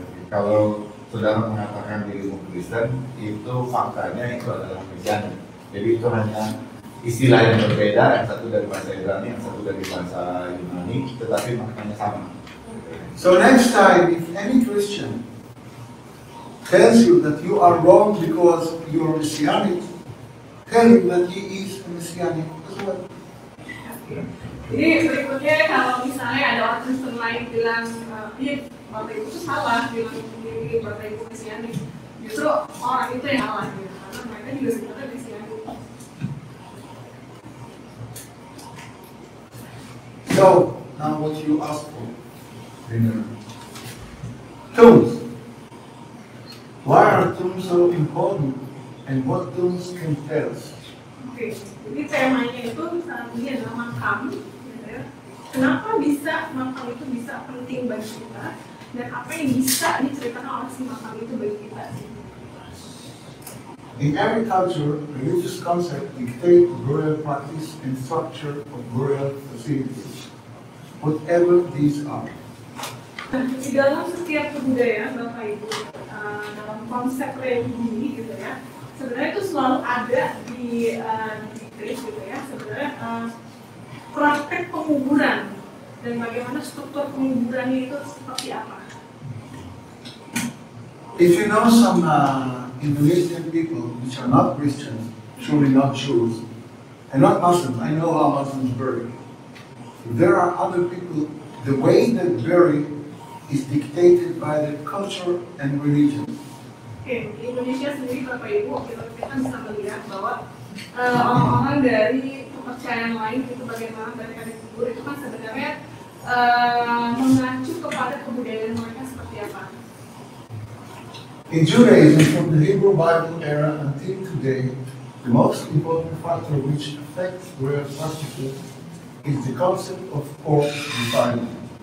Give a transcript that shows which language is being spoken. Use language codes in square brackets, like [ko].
[id] Kalau saudara mengatakan dirimu Kristen, itu faktanya itu adalah Mesianik. Jadi itu hanya istilah yang berbeda, yang satu dari bahasa Ibrani, yang satu dari bahasa Yunani, tetapi maknanya sama. [en] So next time, if any Christian tells you that you are wrong because you are Messianic, tell him that he is a Messianic as well. [id] Jadi berikutnya kalau misalnya ada orang Kristen lain bilang, iya Bapak Ibu itu salah, bilang ini Bapak Ibu Mesianik, justru orang itu yang salah gitu, karena mereka juga sebenarnya Mesianik. [en] So now what you ask for, tombs. Why are tombs so important, and what tombs can tell us? [id] Oke, jadi temanya itu saat ini adalah makam, gitu ya. Kenapa bisa makam itu bisa penting bagi kita, dan apa yang bisa diceritakan oleh si makam itu bagi kita? [en] In every culture, religious concept dictate burial practice and structure of burial facilities, whatever these are. [id] Di dalam setiap kebudayaan, Bapak Ibu, dalam konsep religi gitu ya, sebenarnya itu selalu ada di Inggris gitu ya, sebenarnya praktek penguburan dan bagaimana struktur penguburannya itu seperti apa? [en] If you know some Indonesian people which are not Christians, surely not Jews, and not Muslims, I know how Muslims bury. There are other people, the way they bury is dictated by their culture and religion. [id] Oke, di Indonesia sendiri Bapak Ibu, kita bisa melihat bahwa orang-orang dari kepercayaan lain itu bagaimana mereka dikubur itu kan sebenarnya mengacu kepada kebudayaan mereka seperti apa. [en] In Judaism, from the Hebrew Bible era until today, the most important factor which affects burial practices is the concept of corpse defilement.